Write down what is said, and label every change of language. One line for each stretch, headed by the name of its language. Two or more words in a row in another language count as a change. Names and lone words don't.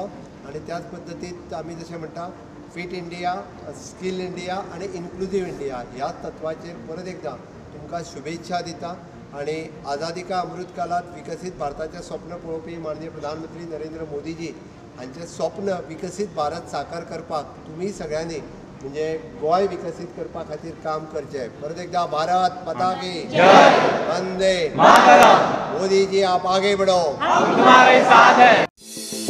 Konkani: आनी त्याच पद्दतीन आमी जशें म्हणटा फीट इंडिया, स्कील इंडिया आनी इन्क्लुजीव इंडिया ह्या तत्वाचेर परत एकदां तुमकां शुभेच्छा दिता. आणि आझादी का अमृत काळात विकसित भारताचे स्वप्न पळोवपी माननीय प्रधानमंत्री नरेंद्र मोदीजी हांचें स्वप्न विकसित भारत साकार करपाक तुमी सगळ्यांनी म्हणजे गोंय विकसित करपा खातीर काम करचें. परत एकदा
Hindi: भारत माता की जय,
Konkani: वंदे मातरम.
Hindi: मोदी जी आप आगे बढ़ो, हम तुम्हारे साथ हैं.